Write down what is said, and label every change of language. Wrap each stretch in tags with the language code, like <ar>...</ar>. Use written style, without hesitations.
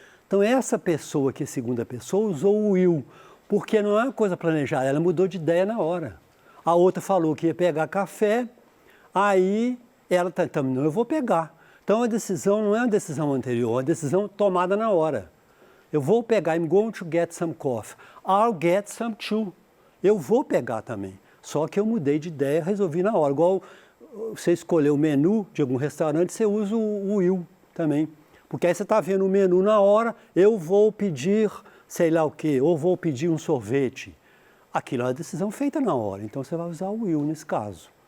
<pt>Então, essa pessoa que é a segunda pessoa usou o will, porque não é uma coisa planejada, ela mudou de ideia na hora. A outra falou que ia pegar café, aí ela está, não, eu vou pegar. Então, a decisão não é uma decisão anterior, é uma decisão tomada na hora. Eu vou pegar,</pt> <en>I'm going to get some coffee. I'll get some too.</en> <pt>Eu vou pegar também. Só que eu mudei de ideia, resolvi na hora. Igual você escolheu o menu de algum restaurante, você usa o will também. Porque aí você está vendo o menu na hora, eu vou pedir sei lá o quê, ou vou pedir um sorvete. Aquilo é uma decisão feita na hora, então você vai usar o will nesse caso.</pt>